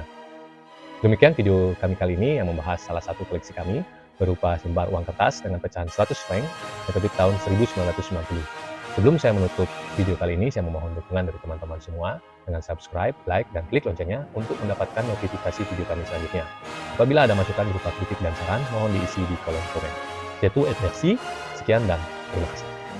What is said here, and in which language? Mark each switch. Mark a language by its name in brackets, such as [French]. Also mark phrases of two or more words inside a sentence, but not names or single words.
[Indonesian] Demikian video kami kali ini yang membahas salah satu koleksi kami berupa lembar uang kertas dengan pecahan 100 franc yang terbit tahun 1990. Sebelum saya menutup video kali ini, saya memohon dukungan dari teman-teman semua dengan subscribe, like, dan klik loncengnya untuk mendapatkan notifikasi video kami selanjutnya. Apabila ada masukan berupa kritik dan saran, mohon diisi di kolom komen. [French] C'est tout et merci. [Indonesian] Sekian dan terima kasih.